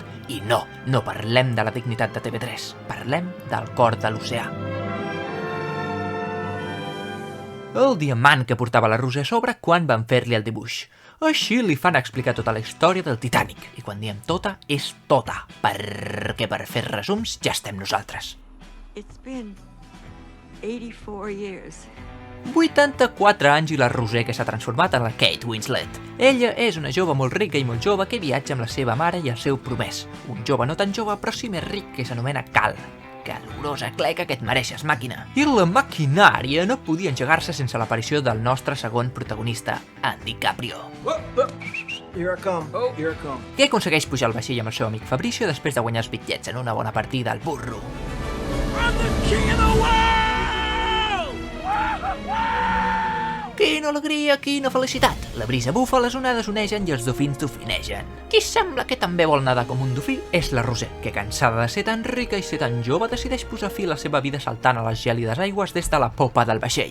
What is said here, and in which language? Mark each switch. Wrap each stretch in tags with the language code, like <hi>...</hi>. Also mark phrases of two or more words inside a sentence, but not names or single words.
<ca>I no parlem de la dignitat de TV3, parlem del cor de l'oceà. El diamant que portava la Roser a sobre quan van fer-li el dibuix. Així li fan explicar tota la història del Titanic. I quan diem tota, és tota. Perquè per fer resums ja estem nosaltres.</ca> <en>It's been 84 years.</en> <ca>84 anys i la Roser que s'ha transformat en la Kate Winslet. Ella és una jove molt rica i molt jove que viatja amb la seva mare i el seu promès. Un jove no tan jove però sí més ric que s'anomena Cal. Calorosa cleca que et mereixes, màquina. I la maquinària no podia engegar-se sense l'aparició del nostre segon protagonista, en DiCaprio.</ca> <en>Here I come. Here I come.</en> <ca>Que aconsegueix pujar al vaixell amb el seu amic Fabricio després de guanyar els bitllets en una bona partida al burro.</ca> <en>I'm the king of the world!</en> <ca>Quina alegria, quina felicitat! La brisa bufa, les onades onegen i els dofins dofinegen. Qui sembla que també vol nedar com un dofí és la Roser, que cansada de ser tan rica i ser tan jove decideix posar fi a la seva vida saltant a les gèlides aigües des de la popa del vaixell.</ca>